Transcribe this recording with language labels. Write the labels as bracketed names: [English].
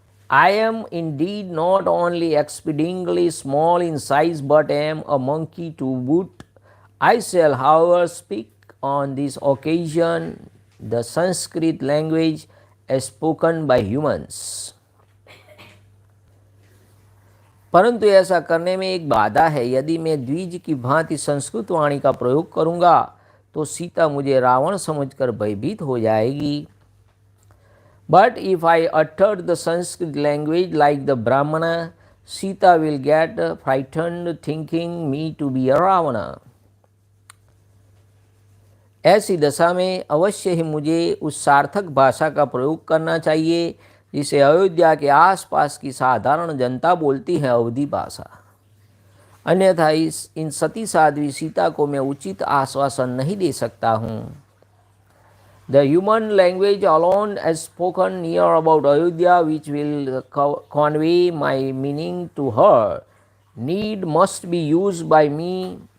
[English] I am indeed not only exceedingly small in size, but am a monkey to boot. I shall, however, speak on this occasion the Sanskrit language as spoken by humans. [Hindi] परंतु ऐसा करने में एक बाधा है। यदि मैं द्विज की भांति संस्कृत वाणी का प्रयोग करूँगा तो सीता मुझे रावण समझकर भयभीत हो जाएगी। [English] But if I uttered the Sanskrit language like the Brahmana, Sita will get frightened thinking me to be a Ravana. [Hindi] ऐसी दशा में अवश्य ही मुझे उस सार्थक भाषा का प्रयोग करना चाहिए जिसे अयोध्या के आसपास की साधारण जनता बोलती है, अवधी भाषा। अन्यथा इन सती साध्वी सीता को मैं उचित आश्वासन नहीं दे सकता हूँ। [English] The human language alone as spoken near about Ayodhya, which will convey my meaning to her, must be used by me.